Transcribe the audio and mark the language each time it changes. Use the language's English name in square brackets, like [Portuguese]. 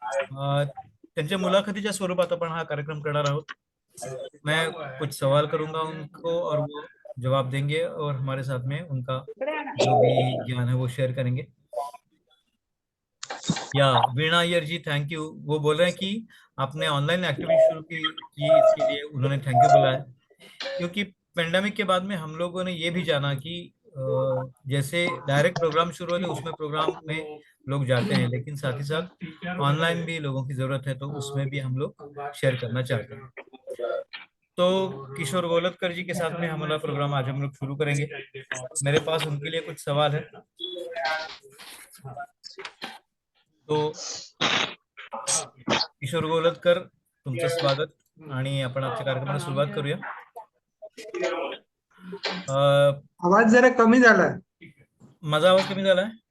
[Marathi] त्यांच्या मुलाखतीच्या स्वरूपात आपण हा कार्यक्रम करणार आहोत. [Hindi] मैं कुछ सवाल करूंगा उनको और वो जवाब देंगे और हमारे साथ में उनका [Marathi] इकडे आहे ना. [Hindi] जो भी ज्ञान है वो शेयर करेंगे. या वीणा अय्यर जी, थैंक यू. वो बोल रहे हैं कि आपने ऑनलाइन एक्टिविटी शुरू की इसके लिए उन्होंने थैंक यू बोला है, क्योंकि पेंडेमिक के बाद में हम लोगों ने ये भी जाना कि जैसे डायरेक्ट प्रोग्राम शुरू होते उसमें प्रोग्राम में लोग जाते हैं, लेकिन साथ ही साथ ऑनलाइन भी लोगों की जरूरत है, तो उसमें भी हम लोग शेयर करना चाहते हैं. तो किशोर गोलतकर जी के साथ में हमारा प्रोग्राम आज हम लोग शुरू करेंगे. मेरे पास उनके लिए कुछ सवाल है. [Marathi] तो किशोर गोलतकर, तुमचं स्वागत आणि आपण आजच्या कार्यक्रमाला सुरुवात करूया. आवाज जरा कमी झालाय. माझा आवाज कमी झालाय?